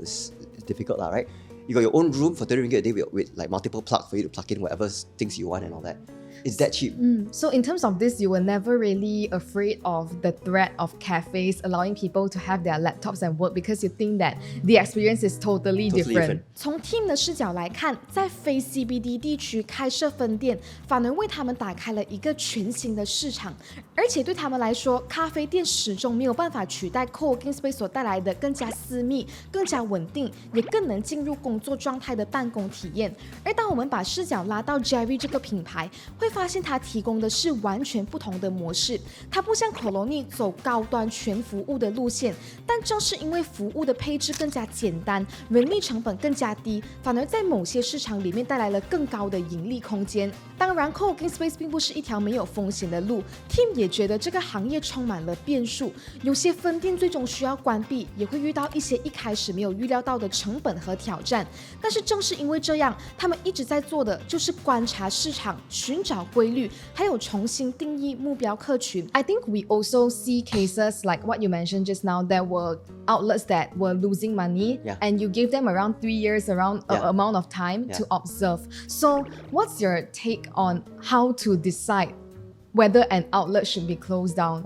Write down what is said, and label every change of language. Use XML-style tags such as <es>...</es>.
<en>It's difficult, lah, right? You got your own room for 30 ringgit a day with like multiple plugs for you to plug in whatever things you want and all that. It's that cheap. So in terms of this, you were never really afraid of the threat of cafes allowing people to have their laptops and work because you think that the experience is totally different.</en> <zh>从 team 的视角来看，在非 CBD 地区开设分店，反而为他们打开了一个全新的市场。而且对他们来说，咖啡店始终没有办法取代 co-working space 所带来的更加私密、更加稳定，也更能进入工作状态的办公体验。而当我们把视角拉到 Jerry 这个品牌，会发现它提供的是完全不同的模式。它不像 Colony 走高端全服务的路线，但正是因为服务的配置更加简单，人力成本更加低，反而在某些市场里面带来了更高的盈利空间。当然 ，co-working space 并不是一条没有风险的路 ，Team 也觉得这个行业充满了变数，有些分店最终需要关闭，也会遇到一些一开始没有预料到的成本和挑战。但是正是因为这样，他们一直在做的就是观察市场，寻找规律，还有重新定义目标客群。</zh> <en>I think we also see cases like what you mentioned just now. There were outlets that were losing money, Yeah. and you gave them around 3 years, around Yeah. a amount of time Yeah. to observe. So, what's your take on how to decide whether an outlet should be closed down?</en>